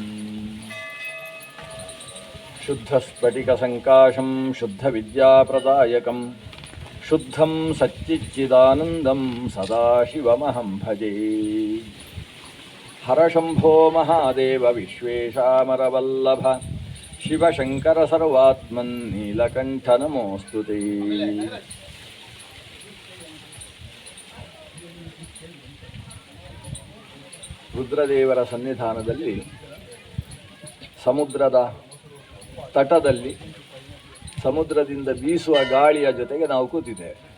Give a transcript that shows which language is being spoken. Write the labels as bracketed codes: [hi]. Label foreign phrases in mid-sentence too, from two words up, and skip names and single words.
[sa] शुद्धस्फटिकसङ्काशं शुद्धविद्याप्रदायकं शुद्धं सच्चिच्चिदानन्दं सदाशिवमहं भजे हरशम्भो महादेव विश्वेशामरवल्लभ शिवशङ्कर सर्वात्मन् नीलकण्ठ नमोऽस्तु ते [kn] ರುದ್ರದೇವರ ಸನ್ನಿಧಾನದಲ್ಲಿ ಸಮುದ್ರದ ತಟದಲ್ಲಿ ಸಮುದ್ರದಿಂದ ಬೀಸುವ ಗಾಳಿಯ ಜೊತೆಗೆ ನಾವು ಕೂತಿದ್ದೇವೆ.